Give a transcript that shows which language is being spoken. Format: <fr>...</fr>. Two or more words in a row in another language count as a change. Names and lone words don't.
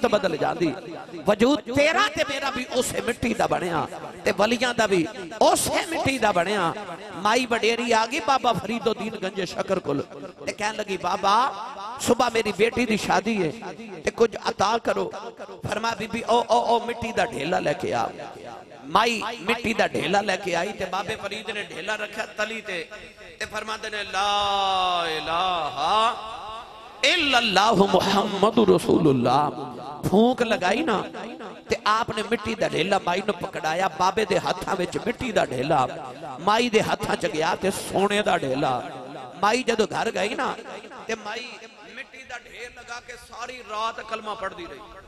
<pa>بدل جاندی وجود تیرا تے میرا بھی اسے مٹی دا بنیا تے ولیاں دا بھی اسے مٹی دا بنیا مائی وڈیری آ گئی بابا فریدالدین گنج شکر کول تے کہن لگی بابا صبح میری دھی دی شادی اے تے کجھ عطا کرو فرمایا بی بی او او او مٹی دا ڈھیلا لے کے آ مائی مٹی دا ڈھیلا لے کے آئی تے بابے فرید نے ڈھیلا رکھیا تلی تے فرماندے نے</pa> <ar>لا إله إلا الله محمد رسول الله</ar> <pa>پھوک لائی نا تے آپ نے مٹی دا ڈھیلا مائی نوں پھڑایا بابے دے ہتھاں وچ مٹی دا ڈھیلا مائی دے ہتھاں چ گیا تے سونے دا ڈھیلا مائی جدوں گھر گئی نا تے مائی مٹی دا ڈھیر لا کے ساری رات کلمہ پڑھدی رہی</pa>